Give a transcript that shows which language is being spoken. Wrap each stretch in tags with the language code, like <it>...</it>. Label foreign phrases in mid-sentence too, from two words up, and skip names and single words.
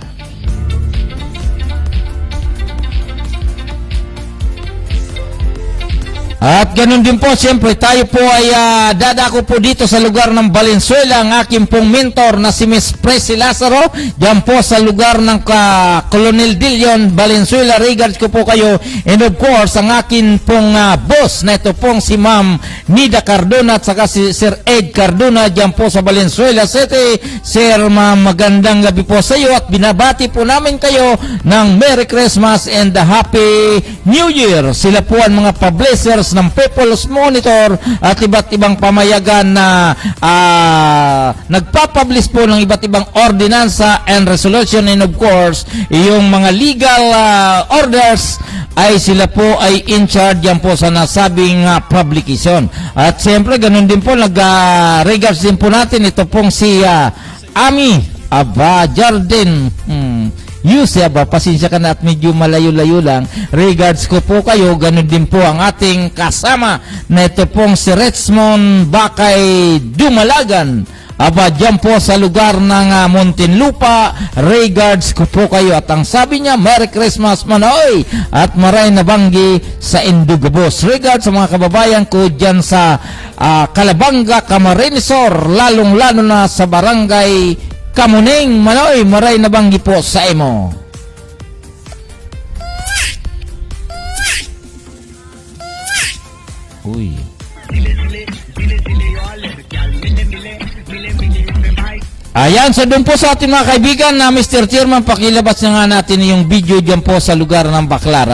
<tl>At ganun din po, siyempre tayo po ay dadako po dito sa lugar ng Valenzuela, ang aking pong mentor na si Miss Presi Lazaro, dyan po sa lugar ng Colonel Dillon, Valenzuela. Regards ko po kayo,</tl> <en>and of course</en> <tl>ang aking pong boss na ito pong si Ma'am Nida Cardona at saka si Sir Ed Cardona dyan po sa Valenzuela City. Sir, magandang gabi po sa iyo at binabati po namin kayo ng</tl> <en>Merry Christmas and a Happy New Year.</en> <tl>Sila po ang mga publishers ng People's Monitor at iba't ibang pamayagan na nagpapublish po ng iba't ibang ordinansa</tl> <en>and resolution, and of course</en> <tl>yung mga</tl> <en>legal orders</en> <tl>ay sila po ay</tl> <en>in charge</en> <tl>yan po sa nasabing publication. At siyempre ganun din po regards din po natin ito pong si Ami Jardin Yuse, pasensya ka na at medyo malayo-layo lang. Regards ko po kayo, ganun din po ang ating kasama na ito pong si Richmond Bakay Dumalagan. Dyan po sa lugar ng Muntinlupa. Regards ko po kayo at ang sabi niya,</tl> <en>Merry Christmas</en> <bik>Manoy at maray na banggi sa Indugabos.</bik> <tl>Regards sa mga kababayan ko dyan sa Calabanga, Camarinesor, lalong-lalo na sa barangay Kamuning, Manoy,</tl> <bik>maray na banggi po sa imo. Uy.</bik> <tl>Ayan, so doon po sa ating mga kaibigan na Mr. Chairman, pakilabas na nga natin yung video dyan po sa lugar ng Baclaran.</tl>